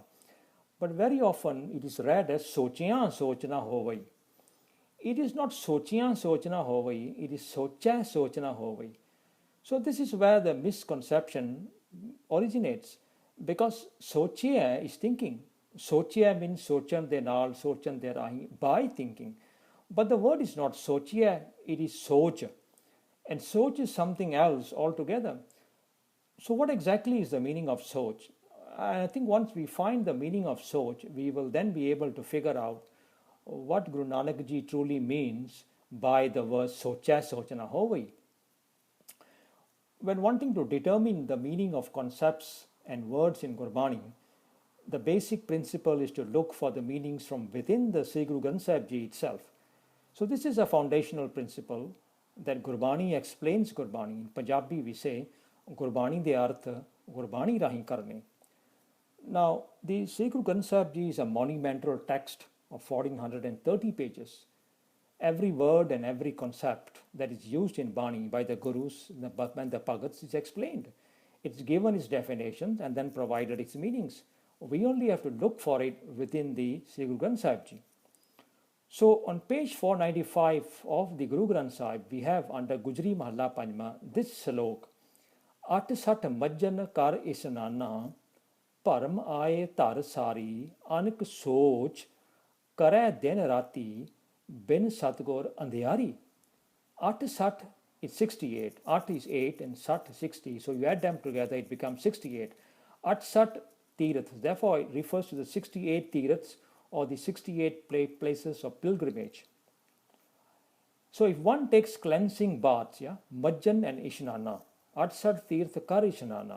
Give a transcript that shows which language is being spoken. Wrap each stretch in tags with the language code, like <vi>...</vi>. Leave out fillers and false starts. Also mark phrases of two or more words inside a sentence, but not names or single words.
<en>But very often it is read as</en> <pa>ਸੋਚੀਆਂ ਸੋਚਣਾ ਹੋਵੈ.</pa> <en>It is not</en> <pa>ਸੋਚੀਆਂ ਸੋਚਣਾ ਹੋਵੈ,</pa> <en>it is</en> <pa>ਸੋਚਾ ਸੋਚਣਾ ਹੋਵੈ.</pa> <en>So this is where the misconception originates, because sochiya is thinking.</en> <pa>Sochiya means ਸੋਚਣ ਦੇ ਨਾਲ, ਸੋਚਣ ਦੇ ਰਾਹੀਂ,</pa> <en>by thinking. But the word is not sochiya, it is soch. And soch is something else altogether. So what exactly is the meaning of soch? I think once we find the meaning of soch, we will then be able to figure out what Guru Nanak Ji truly means by the verse</en> <pa>ਸੋਚਾ ਸੋਚਣਾ ਹੋਵੈ.</pa> <en>When wanting to determine the meaning of concepts and words in Gurbani, the basic principle is to look for the meanings from within the Sri Guru Granth Sahib Ji itself. So this is a foundational principle that Gurbani explains Gurbani. In Punjabi we say,</en> <pa>ਗੁਰਬਾਣੀ ਦੇ ਅਰਥ, ਗੁਰਬਾਣੀ ਰਾਹੀਂ ਕਰਨੇ.</pa> <en>Now, the Sri Guru Granth Sahib Ji is a monumental text of 1430 pages. Every word and every concept that is used in Bani by the Gurus and the Bhagats is explained. It's given its definitions and then provided its meanings. We only have to look for it within the Sri Guru Granth Sahib Ji. So on page 495 of the Guru Granth Sahib, we have under Gujri Mahalla Panjma this slok:</en> <pa>ਅਠ ਸਠ ਮੱਜਨ ਕਰ ਇਸਨਾਨਾ, ਪਰਮ ਆਏ ਤਰ ਸਾਰੀ, ਅਨਕ ਸੋਚ, ਕਰੇ ਦਿਨ ਰਾਤੀ, ਬਿਨ ਸਤਿਗੁਰ ਅੰਧਿਆਰੀ.</pa> <en>At sat is 68. At is 8 and sat 60. So you add them together, it becomes 68.</en> <pa>ਅਠ ਸਠ ਤੀਰਥ.</pa> <en>Therefore, it refers to the 68 tiraths or the 68 places of pilgrimage. So if one takes cleansing baths, Majjan and Ishnana,</en> <pa>ਅਠ ਸਠ ਤੀਰਥ ਕਰ ਇਸਨਾਨਾ.</pa>